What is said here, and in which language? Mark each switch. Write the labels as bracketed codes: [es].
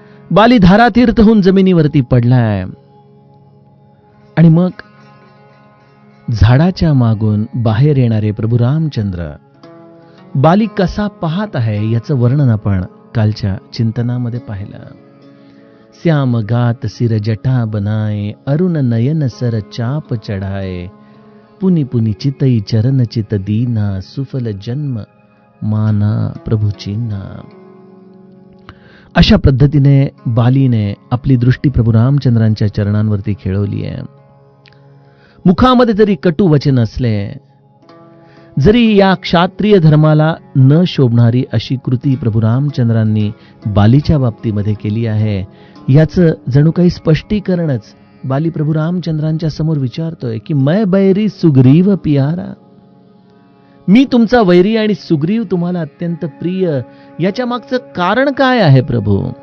[mr] बाली धारातीर्थ होऊन जमिनीवरती पडलाय आणि मग झाडाच्या मागून बाहेर येणारे प्रभू रामचंद्र बाली कसा पाहत आहे याचं वर्णन आपण कालच्या चिंतनामध्ये पाहिलं. [awa] श्याम गात सिर जटा बनाए, अरुण नयन सर चाप चढ़ाए, पुनि पुनि चितई चरण चित दीना, सुफल जन्म माना प्रभू चिन्हा. [mr] अशा पद्धतीने बालीने आपली दृष्टी प्रभू रामचंद्रांच्या चरणांवरती खेळवली आहे. मुखामध्ये जरी कटू वचन असले, जरी या क्षात्रिय धर्माला न शोभणारी अशी कृती प्रभू रामचंद्रांनी बालीच्या बाबतीमध्ये केली आहे, याचं जणू काही स्पष्टीकरणच बाली प्रभू रामचंद्रांच्या समोर विचारतोय की [awa] मै बैरी सुग्रीव पियारा, [mr] मी तुमचा वैरी आणि सुग्रीव तुम्हाला अत्यंत प्रिय, याच्या मागचं कारण काय आहे प्रभू?